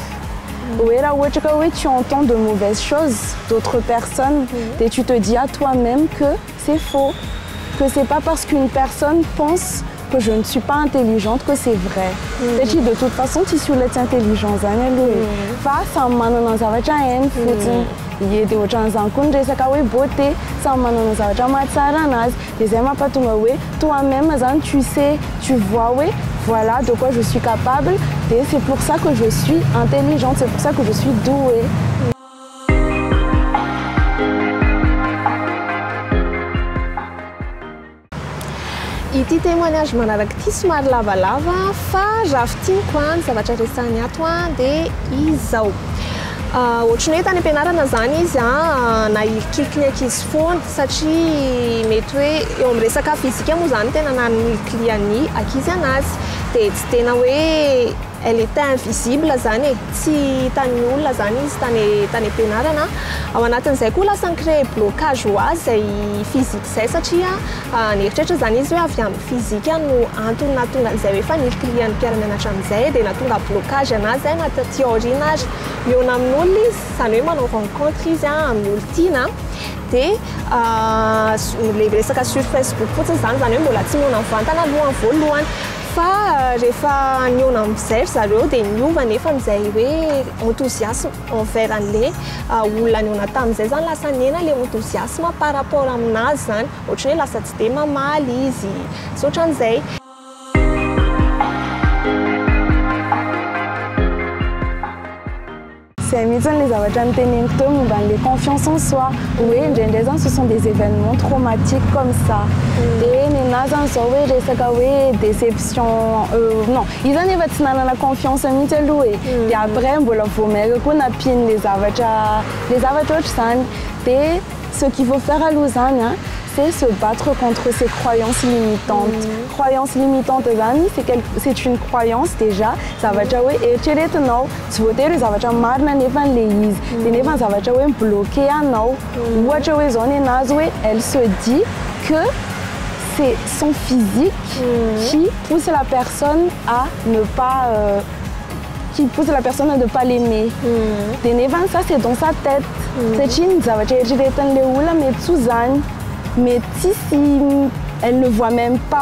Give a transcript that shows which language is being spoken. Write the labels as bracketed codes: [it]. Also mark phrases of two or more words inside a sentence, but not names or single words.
[fr] Oui, tu entends de mauvaises choses d'autres personnes et tu te dis à toi-même que c'est faux, que c'est pas parce qu'une personne pense que je ne suis pas intelligente que c'est vrai. Et de toute façon, tu es intelligente. [mg] Face à manana zavatra hainy fotsiny. Dia ohatran'izany koa ny resaka hoe beauté, samy manana zavatra mahatsara anazy. Dia zay mampatonga hoe [fr] toi-même zany tu sais, tu vois ouais, voilà de quoi je suis capable et c'est pour ça que je suis intelligente, c'est pour ça que je suis douée. [mg] Ity témoignage manaraka ity somary lavalava fa rafitiniko ny zavatra resahany ato dia izy zao. Ohatrany hoe tany ampianarana zany izy na ilikiliky ny ankizy foana satria mety hoe eo amin'ny resaka fizika moa zany tena nanilikily ny ankizy anazy dia tsy tena hoe [fr] elle était invisible [mg] zany tsy hitan'ny olona zany izy tany ampianarana. Ao anatin'izay koa lasa nicrée blocage ho azy zay physique zay satria nieritreritra zany izy hoe avy amin'ny physique no antony nahatonga an'izay hoe efa nilikily ny mpiara-mianatra amin'izay dia nahatonga blocage anazy zay anaty aoriana azy miona amin'olona izy zany hoe manao rencontre izy amin'ny olo tiana dia le resaka sur Facebook fotsiny zany hoe mbola tsy miona mivantana aloha voalohany fa rehefa niona amin'izay zareo dia niova nefa amin'izay hoe [fr] enthousiasme envers [mg] an'le olona niona tamin'izay zany lasa niena le enthousiasme [fr] par rapport [mg] aminazy zany ohatrany hoe lasa tsy dia mamaly izy sy ohatran'izay. [fr] C'est les [mg] zavatra niteneniko teo momba an'le [fr] confiance en soi. Oui, [mg] indraindray zany [fr] ce sont des événements traumatiques comme ça. [mg] Dia nenazy zany zao hoe resaka hoe [fr] déception non, [mg] izy zany efa tsy nanana confiance mihitsy aloha e. Dia après mbola voamaika koa nampiny le zavatra ohatry zany. [fr] Dia ce qu'il faut faire [mg] aloha zany [fr] c'est se battre contre ses croyances limitantes. Croyances limitantes [mg] zany [fr] c'est une croyance déjà [mg] zavatra hoe eritreretinao tsy voatery hoe zavatra marina nefa n'le izy dia nefa zavatra hoe bloqué anao. Ohatra hoe zao nenazy hoe [fr] elle se dit que c'est son physique qui pousse la personne à ne pas qui pousse la personne à ne pas l'aimer. De nevan ça c'est dans sa tête. Mais si elle ne voit même pas.